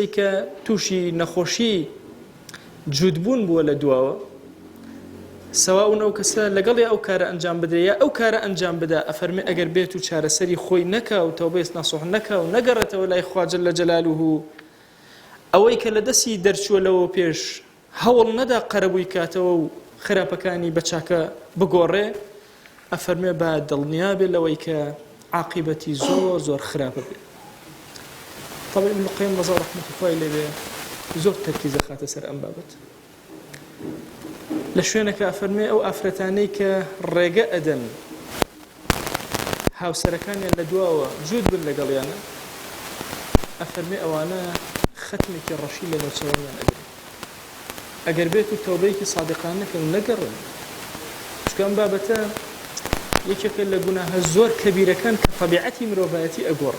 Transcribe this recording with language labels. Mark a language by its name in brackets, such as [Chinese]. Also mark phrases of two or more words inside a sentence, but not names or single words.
[Central Kurdish] کە تووشی نەخۆشی جوودبوون بووە لە دواوە، سەواء ئەو کەسە لەگەڵی ئەو کارە ئەنجام بدرێ یا ئەو کارە ئەنجام بدا، ئەفەرمێ ئەگەر بێت و چارەسەری خۆی نەکا و تەوبەی ناسوح نەکا و نەگەڕێتەوە لای خوا [Arabic] جەل جەلالوهو، [Central Kurdish] ئەوەی کە لە دەستی دەرچووە لەوە پێش هەوڵ نەدا قەرەبووی کاتەوە و خراپەکانی بە چاکە بگۆڕێ، ئەفەرمێ با دڵنیا بێ لەوەی کە عاقبەتی زۆر زۆر خراپە بێ. [Arabic] طبعا ابن القيم رضا رحمة الله عليه [Central Kurdish] زۆر تەرکیزە خاتە سەر ئەم بابەت. لە شوێنەکە ئەفەرمێ ئەو ئافرەتانەی کە ڕێگە ئەدەن هاوسەرەکانیان لە دواوە جوود بن لەگەڵیانە، ئەفەرمێ ئەوانە ختمێکی ڕەشی لە نەوچەوەیان ئەدەن، ئەگەر بێت و تەوبەیەکی صادقانە نەکەن و نەگەڕن، چونکە ئەم بابەتە یەکێکە لە گوناهە زۆر کەبیرەکان کە طەبیعەتی مرۆڤایەتی ئەگۆڕن.